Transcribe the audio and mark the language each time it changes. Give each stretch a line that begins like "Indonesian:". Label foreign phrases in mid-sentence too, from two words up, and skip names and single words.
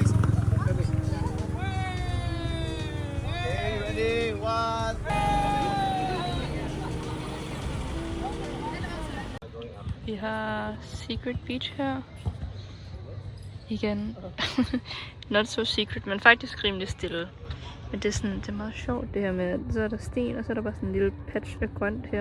English: Okay, ready, one.
Danish: Vi har Secret Beach her. Igen.
English: Not so secret,
Danish: men faktisk rimelig stille. Men det er, sådan, det er meget sjovt det her med, så er der sten, og så er der bare sådan en lille patch af grønt her.